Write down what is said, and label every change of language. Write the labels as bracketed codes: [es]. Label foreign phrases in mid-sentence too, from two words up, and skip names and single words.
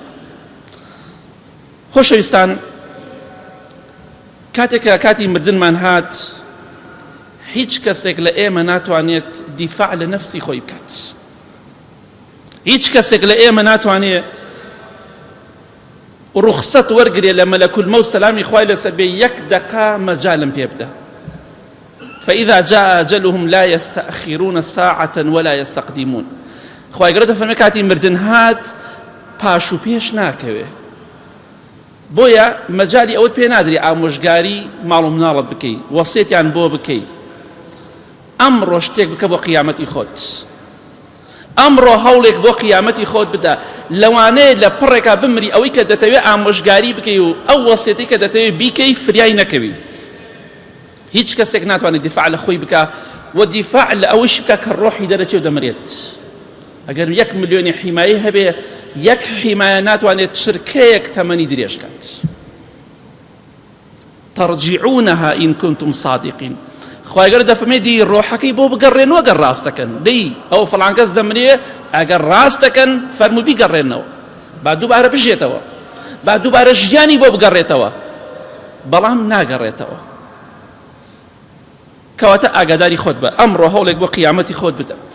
[ckb] خۆشەویستان، کاتێکە کاتی مردنمان هات، هیچ کەسێک لە ئێمە ناتوانێت دیفاع لە نەفسی خۆی بکات. هیچ کەسێک لە ئێمە ناتوانێت ڕوخسەت وەرگرێ لە مەلەکول مەوت سەلامی خوای لەسەر بێ یەک دەقا مەجالم پێ بدە. [ar] فإذا جاء أجلهم لا يستأخرون ساعة ولا يستقدمون. [ckb] خوای گەورە دەفەرمێ کاتی مردن هات پاش و پێش ناکەوێ. بۆیە مەجالی ئەوت پێ نادری ئامۆژگاری ماڵ و مناڵت بکەی، وەسیەتیان بۆ بکەی. ئەمڕۆ شتێک بکە بۆ قیامەتی خۆت، ئەمڕۆ هەوڵێک بۆ قیامەتی خۆت بدە. لەوانەیە لە پڕێکا بمری ئەوەی کە دەتەوێت ئامۆژگاری بکەی و ئەو وەسیەتی کە دەتەوێت بیکەی فریای نەکەوی. هیچ کەسێک ناتوانێت دیفاع لە خۆی بکە و دیفاع لە ئەوەش بکە کە ڕۆحی دەرەچێ و دەمرێت. ئەگەر 1 ملیۆنی حیمایی هەبێ، 1 حیمایە ناتوانێت چرکەیەک تەمەنی درێژ کات. [ar] ترجعونها إن كنتم صادقين. [ckb] خوای گەورە دەفەرمێ دی ڕۆحەکەی بۆ بگەڕێنەوە ئەگەر ڕاستەکەن. دەی ئەو فڵان کەس دەمرێ، ئەگەر ڕاستەکەن فەرموو بیگەڕێنەوە، با دووبارە بژێتەوە، با دووبارە ژیانی بۆ بگەڕێتەوە، بەڵام ناگەڕێتەوە. کەواتە ئاگاداری خۆت بە، ئەمڕۆ هەوڵێک بۆ قیامەتی خۆت بدە.